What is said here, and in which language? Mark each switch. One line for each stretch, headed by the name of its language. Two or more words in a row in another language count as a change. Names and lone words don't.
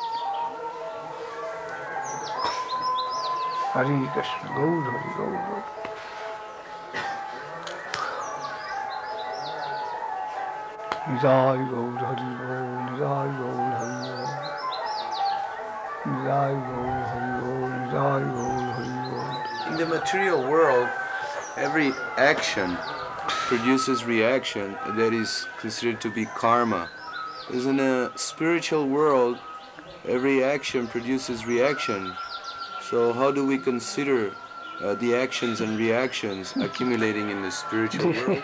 English: Hare Krishna, Gaur Hari, Gaur Hari. Nidai Gaur Hari, Gaur, Nidai Gaur Hari, Gaur. Nidai Gaur Hari, Gaur, Nidai Gaur Hari, Gaur. In the material world, every action produces reaction that is considered to be karma. Because in a spiritual world, every action produces reaction. So how do we consider the actions and reactions accumulating in the spiritual world.